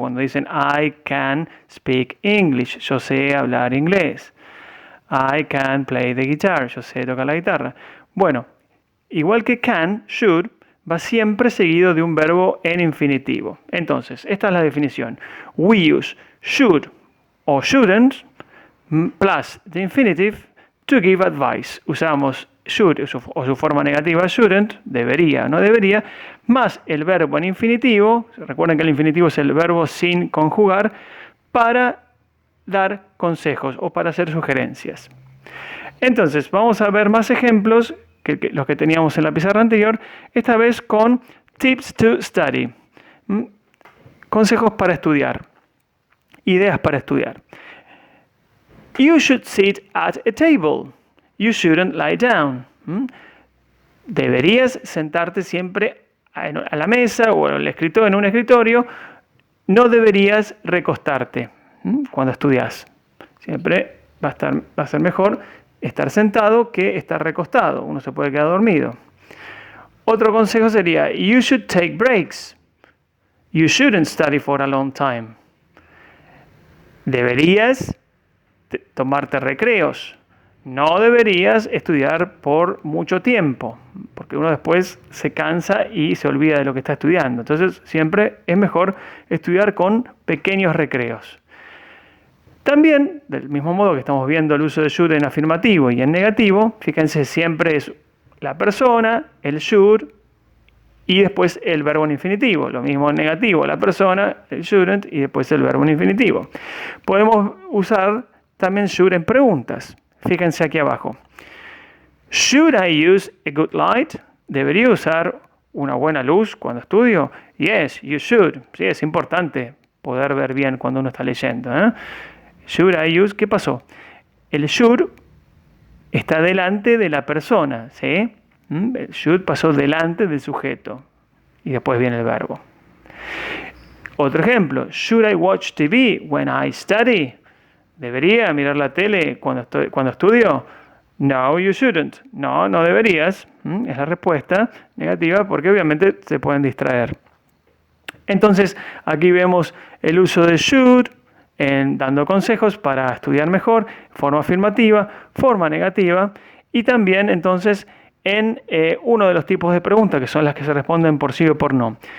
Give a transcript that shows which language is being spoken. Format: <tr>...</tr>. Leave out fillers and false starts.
<es>Cuando dicen</es> <en>I can speak English,</en> <es>yo sé hablar inglés.</es> <en>I can play the guitar,</en> <es>yo sé tocar la guitarra. Bueno, igual que can, should, va siempre seguido de un verbo en infinitivo. Entonces, esta es la definición.</es> <en>We use should o shouldn't plus the infinitive to give advice.</en> <es>Usamos should o su forma negativa shouldn't, debería, no debería, más el verbo en infinitivo. Recuerden que el infinitivo es el verbo sin conjugar para dar consejos o para hacer sugerencias. Entonces, vamos a ver más ejemplos que los que teníamos en la pizarra anterior, esta vez con</es> <en>tips to study.</en> <es>Consejos para estudiar. Ideas para estudiar.</es> <en>You should sit at a table. You shouldn't lie down.</en> <es>Deberías sentarte siempre a la mesa o en un escritorio. No deberías recostarte cuando estudias. Siempre va a ser mejor estar sentado que estar recostado. Uno se puede quedar dormido. Otro consejo sería,</es> <en>you should take breaks. You shouldn't study for a long time.</en> <es>Deberías tomarte recreos. No deberías estudiar por mucho tiempo, porque uno después se cansa y se olvida de lo que está estudiando. Entonces, siempre es mejor estudiar con pequeños recreos. También, del mismo modo que estamos viendo el uso de should en afirmativo y en negativo, fíjense, siempre es la persona, el should, y después el verbo en infinitivo. Lo mismo en negativo, la persona, el shouldn't, y después el verbo en infinitivo. Podemos usar también should en preguntas. Fíjense aquí abajo.</es> <en>Should I use a good light?</en> <es>¿Debería usar una buena luz cuando estudio?</es> <en>Yes, you should.</en> <es>Sí, es importante poder ver bien cuando uno está leyendo.</es> <en>Should I use?</en> <es>¿Qué pasó? El should está delante de la persona, ¿sí? El should pasó delante del sujeto y después viene el verbo. Otro ejemplo.</es> <en>Should I watch TV when I study?</en> <es>¿Debería mirar la tele cuando estudio?</es> <en>No, you shouldn't.</en> <es>No, no deberías. Es la respuesta negativa porque obviamente se pueden distraer. Entonces, aquí vemos el uso de should dando consejos para estudiar mejor, forma afirmativa, forma negativa y también entonces en uno de los tipos de preguntas que son las que se responden por sí o por no.</es>